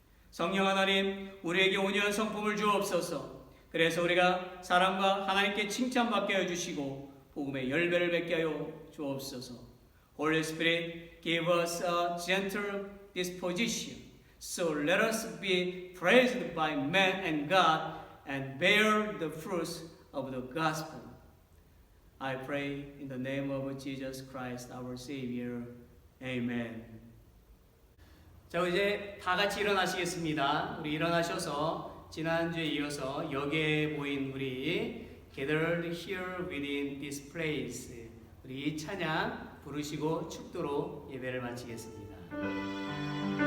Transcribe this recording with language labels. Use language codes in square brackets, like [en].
[ko] 성령 하나님, 우리에게 온유한 성품을 주옵소서. 그래서 우리가 사람과 하나님께 칭찬받게 해주시고 복음의 열매를 맺게 하여 주옵소서. [en] Holy Spirit, give us a gentle disposition, so let us be praised by man and God and bear the fruits of the gospel. I pray in the name of Jesus Christ, our Savior. Amen. [ko] 자, 이제 다 같이 일어나시겠습니다. 우리 일어나셔서 지난주에 이어서 여기에 모인 우리 [en] gathered here within this place, [ko] 우리 찬양 부르시고 축도로 예배를 마치겠습니다.